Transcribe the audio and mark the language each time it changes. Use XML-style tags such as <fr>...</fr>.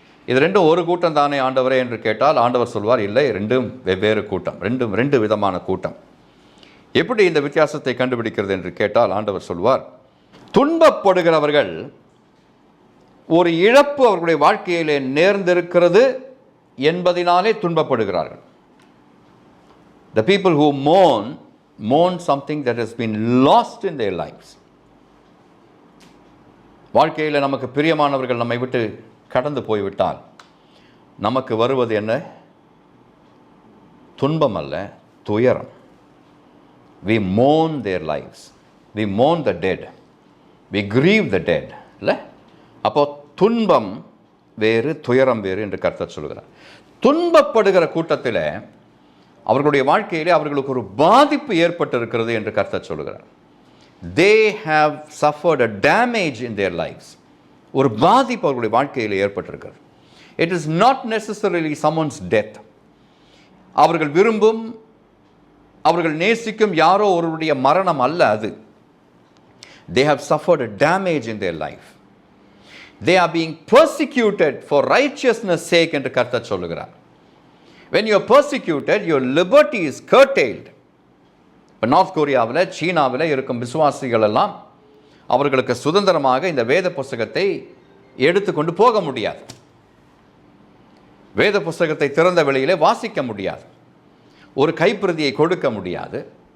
<ta>இது 2 ஒரு கூட்டம் தானே ஆண்டவரே என்று கேட்டால் ஆண்டவர் சொல்வார், இல்லை, 2 வெவ்வேறு கூட்டம், 2 விதமான கூட்டம். எப்படி இந்த வித்தியாசத்தை கண்டுபிடிக்கிறது என்று கேட்டால் ஆண்டவர் சொல்வார், துன்பப்படுகிறவர்கள் ஒரு இழப்பு அவர்களுடைய வாழ்க்கையிலே நேர்ந்திருக்கிறது என்பதினாலே துன்பப்படுகிறார்கள்.</ta> <en>The people who mourn something that has been lost in their lives.</en> <ta>வாழ்க்கையில் நமக்கு பிரியமானவர்கள் நம்மை விட்டு கடந்து போய்விட்டால் நமக்கு வருவது என்ன? துன்பம் அல்ல, துயரம்.</ta> <en>We mourn their lives. We mourn the dead. We grieve the dead.</en> <ta>இல்லை? அப்போ துன்பம் வேறு, துயரம் வேறு என்று கர்த்தர் சொல்கிறார். துன்பப்படுகிற கூட்டத்தில் அவர்களுடைய வாழ்க்கையிலே அவர்களுக்கு ஒரு பாதிப்பு ஏற்பட்டிருக்கிறது என்று கர்த்தர் சொல்கிறார்.</ta> <en>They have suffered a damage in their lives.</en> <ta>ஒரு பாதிப்பு அவர்களுடைய வாழ்க்கையில் ஏற்பட்டிருக்கிறது.</ta> <en>It is not necessarily someone's death.</en> <ta>அவர்கள் விரும்பும், அவர்கள் நேசிக்கும் யாரோ ஒருவருடைய மரணம் அல்ல அது.</ta> <en>They have suffered a damage in their life. They are being persecuted for righteousness sake</en> <ta>என்று கர்த்தர் சொல்லுகிறார்.</ta> <en>When you are persecuted, your liberty is curtailed.</en> <ta>இப்போ நார்த் கொரியாவில், சீனாவில் இருக்கும் விசுவாசிகள் எல்லாம் அவர்களுக்கு சுதந்திரமாக இந்த வேத புஸ்தகத்தை எடுத்துக்கொண்டு போக முடியாது. வேத புஸ்தகத்தை திறந்த வெளியிலே வாசிக்க முடியாது. ஒரு கைப்பிரதியை கொடுக்க முடியாது.</ta>